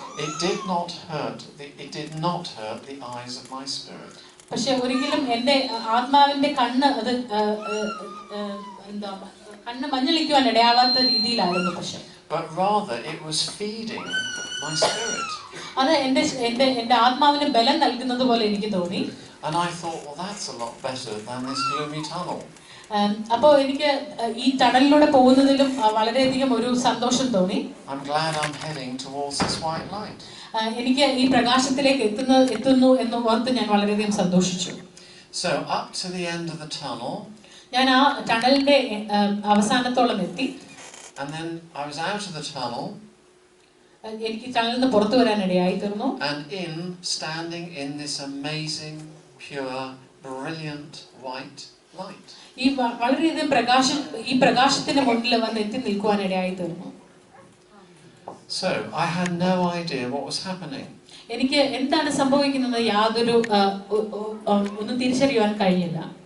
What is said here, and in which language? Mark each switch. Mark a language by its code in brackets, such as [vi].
[en] it did not hurt the eyes of my spirit. [ml] പക്ഷെ ഒരിക്കലും എൻ്റെ ആത്മാവിന്റെ കണ്ണ് മഞ്ഞളിക്കുവാൻ ഇടയാവാത്ത രീതിയിലായിരുന്നു. പക്ഷെ [en] But rather it was feeding my spirit. [ml] അത് എൻ്റെ ആത്മാവിന് ബലം നൽകുന്നത് പോലെ എനിക്ക് തോന്നി. [en] And I thought, well, that's a lot better than this gloomy tunnel. [ml] അപ്പോൾ എനിക്ക് ഈ ടണലിലൂടെ പോകുന്നതിലും വളരെയധികം ഒരു സന്തോഷം തോന്നി. [en] I'm glad I'm heading towards this white light. [ml] എനിക്ക് ഈ പ്രകാശത്തിലേക്ക് എത്തുന്നു എന്ന് ഓർത്ത് ഞാൻ വളരെയധികം സന്തോഷിച്ചു. [en] So up to the end of the tunnel. [ml] ഞാൻ ആ ടണലിന്റെ അവസാനത്തോളം എത്തി. [en] And then I was out of the tunnel. [ml] എനിക്ക് ടണലിൽ നിന്ന് പുറത്തു വരാൻ ഇടയായി തീർന്നു. [en] And standing in this amazing, pure, brilliant white light. [ml] ഈ വളരെയധികം പ്രകാശത്തിന്റെ മുന്നിൽ വന്ന് എത്തി നിൽക്കുവാൻ ഇടയായി തീർന്നു. [en] So I had no idea what was happening. [ml] എനിക്ക് എന്താണ് സംഭവിക്കുന്നത് യാതൊരു ഒന്നും തിരിച്ചറിയാൻ കഴിഞ്ഞില്ല.